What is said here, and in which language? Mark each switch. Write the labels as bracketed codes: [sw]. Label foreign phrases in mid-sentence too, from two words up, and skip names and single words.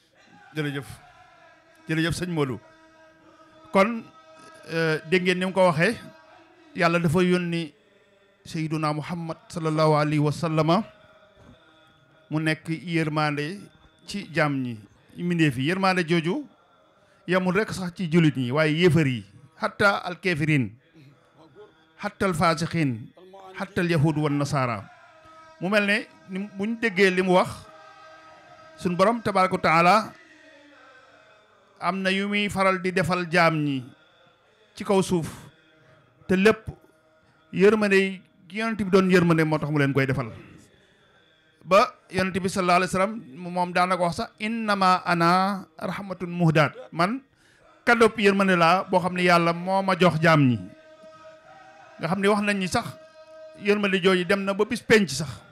[wo] jërëjëf sëñ Modou kon dégg ngeen ni mu ko waxee yàlla dafa yónni Seyduna Muhammad [ar] صلى الله عليه وسلم [wo] mu nekk yërmande ci jaam ñi mbindeef yi yërmande jooju yamul rek sax ci jullit ñi waaye yéefar yi [ar] حتى الكافرين حتى الفاسقين حتى اليهود والنصارى [wo] mu mel ne ni buñ déggee li mu wax suñ borom [ar] تبارك وتعالى [wo] am na yu muy faral di defal jaam ñi ci kaw suuf te lépp yërmande yonent bi doon yërmande moo tax mu leen koy defal ba yonent bi [ar] صلى الله عليه وسلم [wo] moom daana ko wax sax [ar] إنما أنا رحمة مهداة [wo] man kaddop yërmande laa boo xam ne yàlla moo ma jox jaam ñi nga xam ne wax nañ ni sax yërmande jooju dem na ba bis penc sax